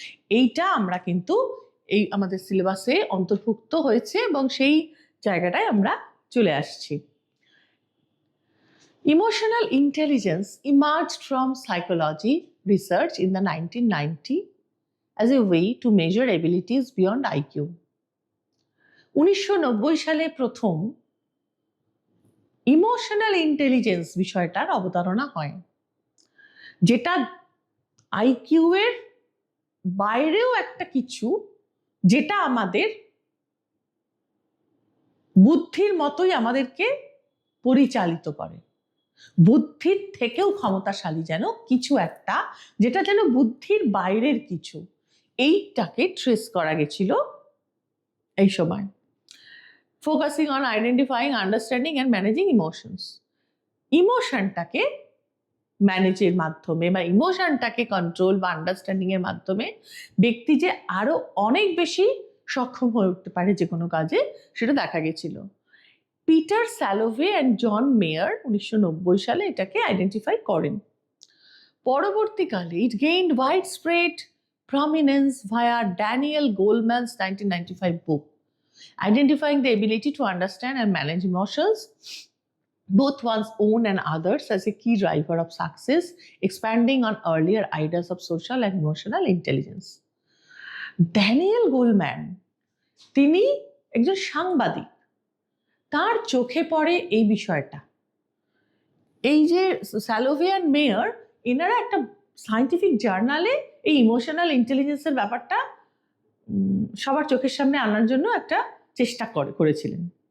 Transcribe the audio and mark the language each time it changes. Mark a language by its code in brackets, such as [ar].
[bn] এইটা আমরা কিন্তু এই আমাদের সিলেবাসে অন্তর্ভুক্ত হয়েছে এবং সেই জায়গাটায় আমরা চলে আসছি। [en] Emotional intelligence emerged from psychology research in the 1990 as a way to measure abilities beyond IQ. [bn] 1990 সালে প্রথম ইমোশনাল ইন্টেলিজেন্স বিষয়টার অবতারণা হয়, যেটা আইকিউ এর বাইরেও একটা কিছু, যেটা আমাদের বুদ্ধির মতোই আমাদেরকে পরিচালিত করে, বুদ্ধির থেকেও ক্ষমতাশালী যেন কিছু একটা, যেটা যেন বুদ্ধির বাইরের কিছু। এইটাকে ট্রেস করা গেছিল এই সময়, [en] Focusing on identifying, understanding and managing emotions. [bn] ইমোশনটাকে ম্যানেজের মাধ্যমে বা ইমোশনটাকে কন্ট্রোল বা আন্ডারস্ট্যান্ডিং এর মাধ্যমে ব্যক্তি যে আরো অনেক বেশি সক্ষম হয়ে উঠতে পারে যে কোনো কাজে, সেটা দেখা গেছিল। পিটার স্যালোভে অ্যান্ড জন মেয়ার 1990 সালে এটাকে আইডেন্টিফাই করেন। পরবর্তীকালে [en] It gained widespread prominence via Daniel Goleman's 1995 book identifying the ability to understand and manage emotions, both one's own and others, as a key driver of success, expanding on earlier ideas of social and emotional intelligence. [bn] Daniel Goleman, তিনি একজন সাংবাদিক, তার চোখে পড়ে এই বিষয়টা। এই যে স্যালোভে অ্যান্ড মেয়ার, এনারা একটা সায়েন্টিফিক জার্নালে এই ইমোশনাল ইন্টেলিজেন্সের ব্যাপারটা সবার চোখের সামনে আনার জন্য একটা চেষ্টা করেছিলেন।